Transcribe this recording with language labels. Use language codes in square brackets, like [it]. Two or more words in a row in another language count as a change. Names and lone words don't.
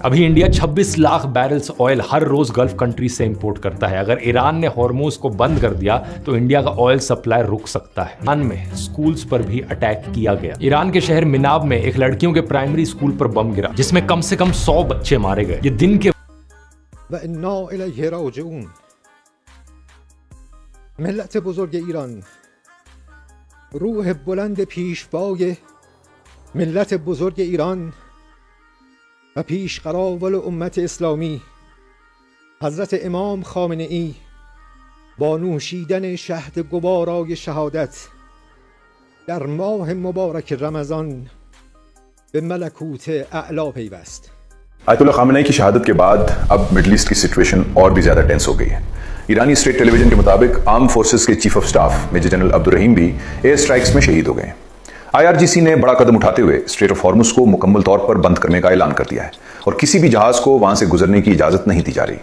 [ur] ابھی انڈیا 26 لاکھ [en] barrels oil [ur] ہر روز [en] Gulf countries [ur] سے امپورٹ کرتا ہے. اگر ایران نے ہارموز کو بند کر دیا تو انڈیا کا [en] oil supply [ur] رک سکتا ہے. ایران میں اسکولز پر بھی اٹیک کیا گیا. ایران کے شہر مناب میں ایک لڑکیوں کے پرائمری اسکول پر بم گرا، جس میں کم سے کم 100 بچے مارے گئے. یہ دن کے [ar] وَإِنَّا إِلَيْهِ رَاجِعُونَ. [fa] ملت بزرگ ایران، روح بلند پیشوای ملت بزرگ ایران و پیشقراول امت اسلامی حضرت امام خامنه ای با نوشیدن شهد گوارای شهادت در ماه مبارک رمضان به ملکوت اعلی پیوست. [ur] آیت اللہ خامنہ ای کی شہادت کے بعد اب مڈل ایسٹ کی سچویشن اور بھی زیادہ ٹینس ہو گئی ہے. ایرانی اسٹیٹ ٹیلی ویژن کے مطابق [en] armed forces [ur] کے [en] chief of staff major general [ur] عبدالرحیم بھی [en] air strikes [ur] میں شہید ہو گئے ہیں. IRGC نے بڑا قدم اٹھاتے ہوئے اسٹریٹ آف ہارمز کو مکمل طور پر بند کرنے کا اعلان کر دیا ہے اور کسی بھی جہاز کو وہاں سے گزرنے کی اجازت نہیں دی جا رہی.